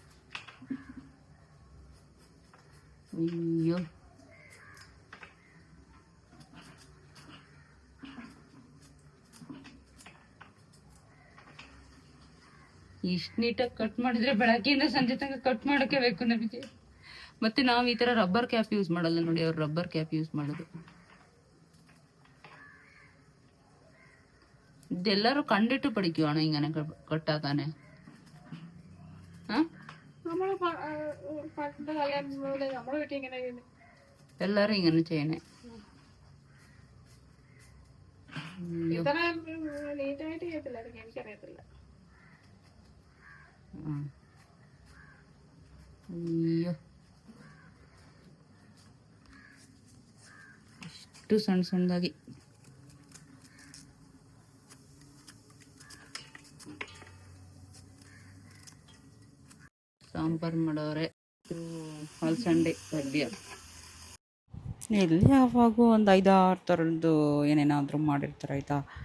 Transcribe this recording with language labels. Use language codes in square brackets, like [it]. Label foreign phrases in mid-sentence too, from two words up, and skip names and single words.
[kn] ಅಯ್ಯೋ, ಇಷ್ಟು ನೀಟಾಗಿ ಕಟ್ ಮಾಡಿದ್ರೆ ಬೆಳಗ್ಗೆಯಿಂದ ಸಂಜೆ ತನಕ ಕಟ್ ಮಾಡೋಕೆ ಬೇಕು ನಮಗೆ. ಮತ್ತೆ ನಾವು ಈ ಥರ [en] rubber cap use [kn] ಮಾಡಲ್ಲ ನೋಡಿ, ಅವ್ರು [en] rubber cap use [kn] ಮಾಡೋದು. [ml] ഇതെല്ലാരും കണ്ടിട്ട് പഠിക്കുവാണോ ഇങ്ങനെ കട്ടാക്കാന്? എല്ലാരും ഇങ്ങനെ ചെയ്യണേ. അയ്യോ, [kn] ಇಷ್ಟು ಸಣ್ಣ ಸಣ್ಣದಾಗಿ ಸಾಂಬಾರು ಮಾಡೋರೆ. ಅಲಸಂಡೆ ಪಲ್ಯ ಇಲ್ಲಿ ಯಾವಾಗೂ ಒಂದು 5-6 ಥರದ್ದು ಏನೇನಾದರೂ ಮಾಡಿರ್ತಾರೆ ಆಯಿತಾ.